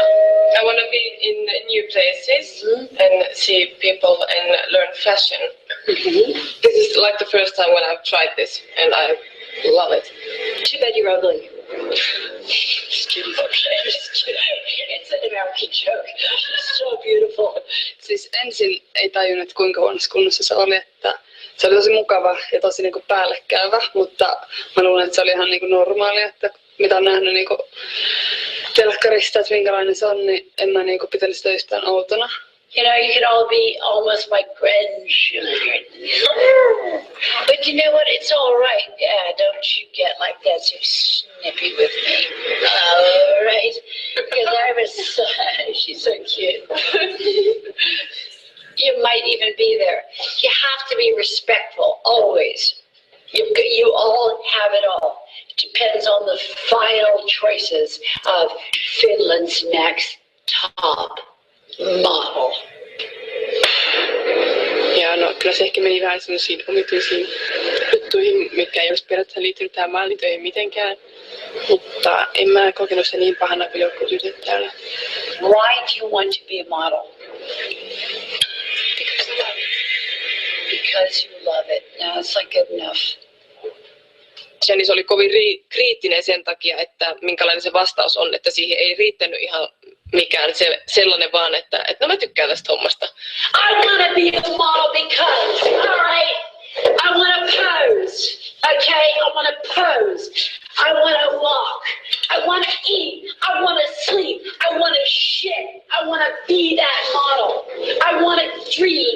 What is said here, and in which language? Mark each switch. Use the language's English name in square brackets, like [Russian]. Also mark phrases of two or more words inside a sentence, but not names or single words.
[English] I want to be in new places and see people and learn fashion. This is like the first time when I've tried this, and I love it. Too bad you're ugly. Just kidding. It's an American joke. It's so beautiful. [Finnish] Siis ensin ei tajunnut, että kuinka huonossa kunnossa se oli, että se oli tosi mukava ja tosi niinku päällekkäyvä, mutta mä luulen, että se oli ihan niinku normaalia, että mitä on nähnyt niinku telkkarista, että minkälainen se on, niin en mä niinku pitänyt sitä yhtään outona. [English] You know, you could all be almost my grandchildren. But you know what? It's all right. Yeah, don't you get like that so snippy with me. All right? Because I was she's so cute. You might even be there. You have to be respectful, always. You all have it all. It depends on the final choices of Finland's next top model. [Finnish] Ja no kyllä se ehkä meni vähän sellaisiin omituisiin juttuihin, mitkä ei olisi periaatteessa liittynyt tähän mallitöihin mitenkään. Mutta en mä kokenut se niin pahana kuin joku tytöt täällä. [English] Why do you want to be a model? Because you love it. No, it's like good enough. [Finnish] Janice oli kovin kriittinen sen takia, että minkälainen se vastaus on, että siihen ei riittänyt ihan mikään sellainen vaan, että no mä tykkään tästä hommasta. [English] I want to be a model because, all right, I want to pose, okay? I want to pose. I want to walk. I want to eat. I want to sleep. I want to shit. I want to be that model. I want to dream.